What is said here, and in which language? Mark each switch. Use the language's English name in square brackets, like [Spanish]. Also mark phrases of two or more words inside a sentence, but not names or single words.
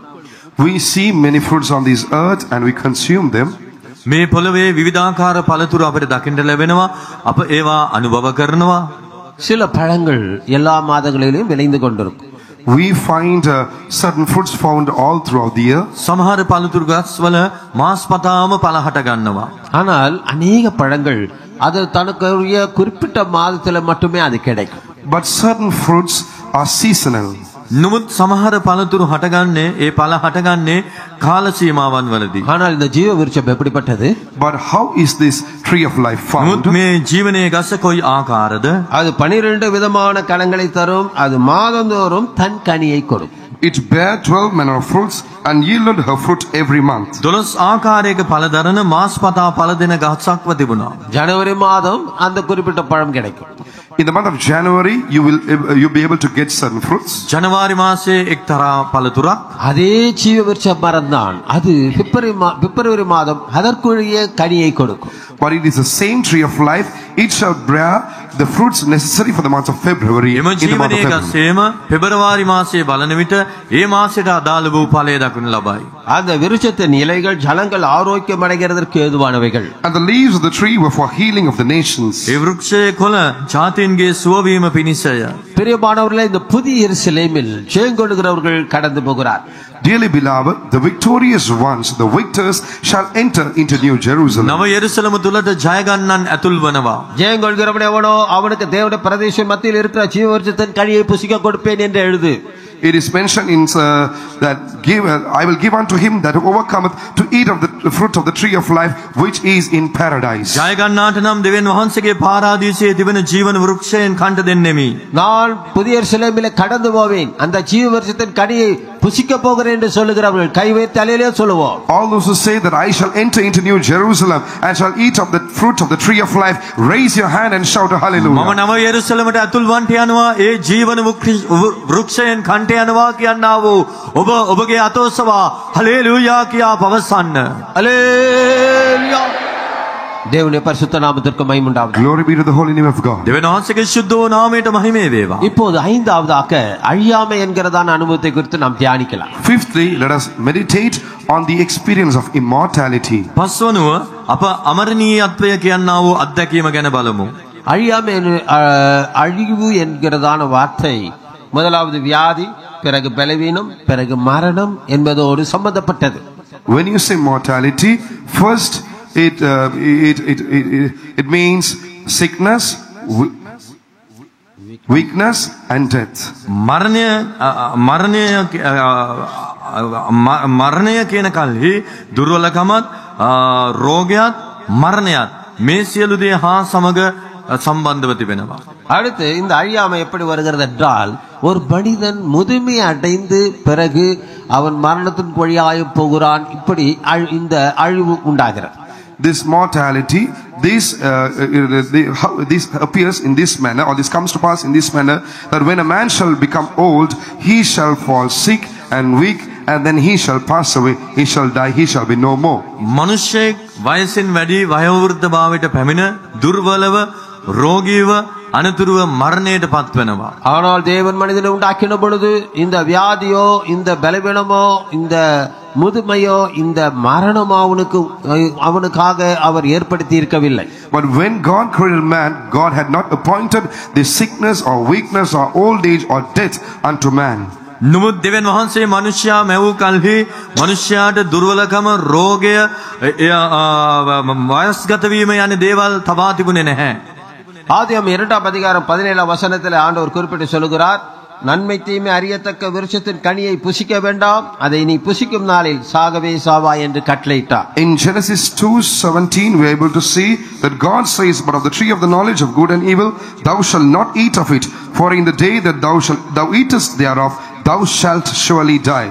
[English] We see many fruits on this earth and we consume them. [Sinhala] මේ පොළවේ විවිධාකාර පළතුරු අපිට දකින්න ලැබෙනවා. අප ඒවා අනුභව කරනවා. [Tamil] சில பழங்கள் எல்லா மாதங்களிலும் விளைந்து கொண்டிருக்கும். [English] We find certain fruits found all throughout the year. [Sinhala] සමහර පළතුරු ගස්වල මාස්පතාම පළ හට ගන්නවා. [Tamil] ஆனால் அநேக பழங்கள் அது தனக்குரிய குறிப்பிட்ட மாதத்துல மட்டுமே அது கிடைக்கும். [English] But certain fruits are seasonal. [Sinhala] නමුත් සමහර පළතුරු හටගන්නේ ඒ පළ හටගන්නේ කාල සීමාවන් වලදී. [Tamil] ஆனால் இந்த ஜீவ விருட்சம் எப்படிப்பட்டது? [English] But how is this tree of life found? [Sinhala] නමුත් මේ ජීවනයේ ගස කොයි ආකාරද? [Tamil] அது 12 விதமான கனிகளை தரும். அது மாதந்தோறும் தன் கனியை கொடுக்கும். [English] It bare 12 manner of fruits and yielded her fruit every month. [Sinhala] 12 ආකාරයක පළ දරන මාස්පතා පළ දෙන ගහක්ව තිබුණා. [Tamil] ஜனவரி மாதம் அந்த குறிப்பிட்ட பழம் கிடைக்கும். [English] In the month of January, you'll be able to get certain fruits. [Sinhala] ජනවාරි මාසයේ එක්තරා පළතුරක්. [Tamil] அதே ஜீவ விருட்ச மரம் தான் அது பிப்ரவரி மாதம் அதற்குரிய கனியை கொடுக்கும். [English] But it is the same tree of life. It shall bear the fruits necessary for the month of February. [Sinhala] එම ජීවනයේ ගසේම පෙබරවාරි මාසයේ බලන විට ඒ මාසයට අදාළ වූ ඵලය දක්වනු ලබයි. [Tamil] அந்த விருட்சத்தின் இலைகள் ஜனங்கள் ஆரோக்கியம் அடைகிறதற்கு ஏதுவானவைகள். [English] And the leaves of the tree were for healing of the nations. [Sinhala] ඒ වෘක්ෂයේ කොළ ජාතීන්ගේ සුවවීම පිණිසය. [Tamil] பிரியமானவர்களே, இந்த புதிய எருசலேமில் ஜெயங்கொள்கிறவர்கள் கடந்து போகிறார். [English] Dearly beloved, the victorious ones, the victors, shall enter into New Jerusalem. [Sinhala] නව යෙරුසලම තුලට ජය ගන්නන් ඇතුල් වනවා. [Tamil] ஜெயங்கொள்கிறவன் எவனோ அவனுக்கு தேவனுடைய பிரதேசம் மத்தியில் இருக்கிற ஜீவ விருட்சத்தின் கனியை புசிக்க கொடுப்பேன் என்று எழுது. [English] It is mentioned in that I will give unto him that overcometh to eat of the fruit of the tree of life which is in paradise. [Sinhala] ජය ගන්නාට නම් දෙවියන් වහන්සේගේ පාරාදීසයේ තිබෙන ජීවන වෘක්ෂයෙන් කන්ට දෙන්නෙමි. [Tamil] நான் புதிய எருசலேமிலே கடந்து போவேன், அந்த ஜீவ விருட்சத்தின் கனியை புசிக்க போகிறேன் என்று சொல்லுகிறவர்கள் கை வைத்து அல்லேலூயா சொல்லுவோம். [English] All those who say that I shall enter into New Jerusalem and shall eat of the fruit of the tree of life, raise your hand and shout a hallelujah. [Sinhala] මම නව යෙරුසලමට ඇතුල් වන්ට යනවා. ඒ ජීවන වෘක්ෂයෙන් කන්ට යනවා කියනවා වූ ඔබ ඔබගේ අතෝසවා හලෙලූයා කියා පවසන්න. [Tamil] அல்லேலூயா. தேவனுடைய பரிசுத்த நாமத்திற்கு மகிமை உண்டாவதாக. [English] Glory be to the holy name of God. [Sinhala] දෙවියන් වහන්සේගේ සුද්ධ වූ නාමයට මහිමේ වේවා. [Tamil] இப்போது ஐந்தாவதாக அழியாமை என்கிறதான அனுபவத்தை குறித்து நாம் தியானிக்கலாம். [English] Fifthly, let us meditate on the experience of immortality. [Sinhala] පස්වනුව අප අමරණීයත්වය කියනා වූ අත්දැකීම ගැන බලමු. [Tamil] அழியாமை அழிவு என்கிறதான வார்த்தை முதலாவது வியாதி, பிறகு பலவீனம், பிறகு மரணம் என்பதோடு சம்பந்தப்பட்டது. [English] When you say mortality, first it means sickness, weakness and death. [Sinhala] මරණය කියන කල්හි දුර්වලකමත් රෝගයත් මරණයත් මේ සියලු දේ හා සමග சம்பந்தව තිබෙනවා. [Tamil] அடுத்து இந்த அழியாமை எப்படி வருகிறது என்றால், ஒரு மனிதன் முதுமை அடைந்து பிறகு அவன் மரணத்தின் வழியாக போகிறான். இப்படி இந்த அழிவு உண்டாகிறது. [English] This mortality, this appears in this manner, or this comes to pass in this manner, that when a man shall become old, he shall fall sick and weak, and then he shall pass away, he shall die, he shall be no more. [Sinhala] මනුෂ්‍යයෙක් වයසින් වැඩි වයෝවෘද්ධ භාවයට පැමිණ දුර්වලව රෝගීව අනතුරුව මරණයට පත් වෙනවා. [Tamil] ஆனால் தேவன் மனிதனை உண்டாக்கின பொழுது இந்த வியாதியோ, இந்த பலவீனமோ, இந்த முதுமையோ இந்த மரணம் அவனுக்காக அவர் ஏற்படுத்தி இருக்கவில்லை. [English] But when God created man, God had not appointed the sickness or weakness or old age or death unto man. [Sinhala] නමුත් දෙවියන් වහන්සේ මනුෂ්‍යයා මැවූ කලෙහි මනුෂ්‍යයාට දුර්වලකම, රෝගය, වයස්ගත වීම යන දේවල් තබා තිබුණේ නැහැ. [Tamil] ஆதியாகமம் 2:17 ஆண்டவர் குறிப்பிட்டு சொல்கிறார், நன்மை தீமை அறியத்தக்க விருட்சத்தின் கனியை புசிக்க வேண்டாம், அதை நீ புசிக்கும் நாளில் சாகவே சாவாய் என்று கட்டளையிட்டார். [English] In Genesis 2:17 we are able to see that God says, but of the tree of the knowledge of good and evil thou shalt not eat of it, for in the day that thou eatest thereof thou shalt surely die.